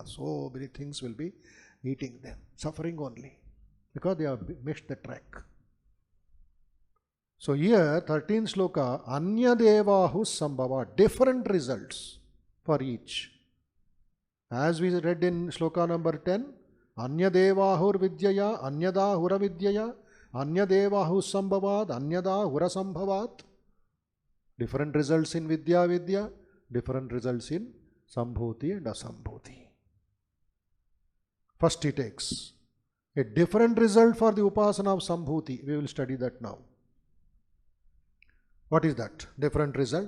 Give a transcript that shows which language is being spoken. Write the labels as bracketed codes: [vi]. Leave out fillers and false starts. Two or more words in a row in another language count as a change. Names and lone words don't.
[en] So many things will be eating them, suffering only, because they have missed the track. So here, 13th shloka, [sa] अन्य देवाहु सम्भव, [en] different results for each. As we read in shloka number 10, [sa] अन्य देवाहुर् विद्यया, अन्यद हुर विद्यया, अन्य देवाहु सम्भवात्, अन्यद हुर सम्भवात्. [en] Different results in Vidya Vidya, different results in Sambhuti and Asambhuti. First he takes a different result for the upasana of Sambhuti. We will study that now. What is that different result?